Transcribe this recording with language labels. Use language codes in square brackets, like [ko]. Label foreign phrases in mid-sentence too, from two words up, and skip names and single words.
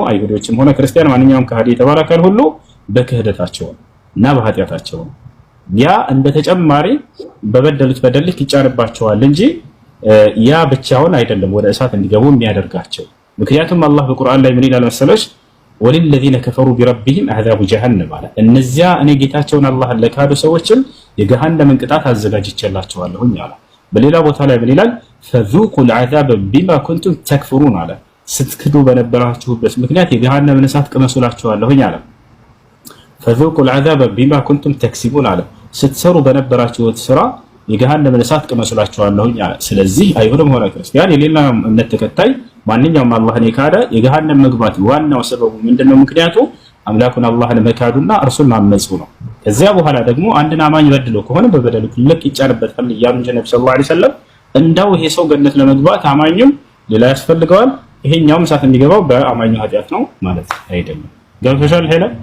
[am] አይሁዶችም ሆነ ክርስቲያን ማንኛውም ከሃዲ የተባለ አካል ሁሉ በክህደታቸው እና በኃጢአታቸው ያ እንደ ተጨማሪ በበደሉት በደልክ ይጫንባቸዋል እንጂ ያ ብቻውን አይደለም ወደ እሳት እንዲገቡ የሚያደርጋቸው። ምክንያቱም አላህ በቁርአን ላይ ምን ይላል መሰለሽ? [ar] وللذين كفروا بربهم عذاب جهنم [am] አለ። እነዚያ እኔ ጌታቸውን አላህን ለካዱ ሰዎችን የገሃነምን ቅጣት አዘጋጅቼላቸዋለሁ አለ። በሌላ ቦታ ላይ ምን ይላል? [ar] فذوقوا العذاب بما كنتم تكفرون [am] አለ። ስትክዱ በነበራችሁበት ምክንያት የገሃነምን እሳት ቅመሱላችኋለሁ አለ። [ar] فذوقوا العذاب بما كنتم تكسبون [am] አለ። ስትሰሩ በነበራችሁት ስራ የገሃነምን እሳት ቅመሱላችኋለሁ አለ። ስለዚህ አይሁድም ሆነ ክርስቲያን የሌላ እምነት ተከታይ ማንኛውም አላህን የካደ የገሃነም መግባት ዋናው ሰበቡ ምንድነው? ምክንያቱ አምላኩን አላህን መካዱና እርሱን ማመፁ ነው። ከዚያ በኋላ ደግሞ አንድን አማኝ በድሎ ከሆነ በበደሉ ልክ ይጫንበታል እያሉ እንጂ ነብዩ [ar] صلى الله عليه وسلم [am] እንዳው ይሄ ሰው ገነት ለመግባት አማኙም ሌላ ያስፈልገዋል፣ ይሄኛውም እሳት የሚገባው በአማኙ ኃጢአት ነው ማለት አይደለም። ገብቶሻል ሄለ?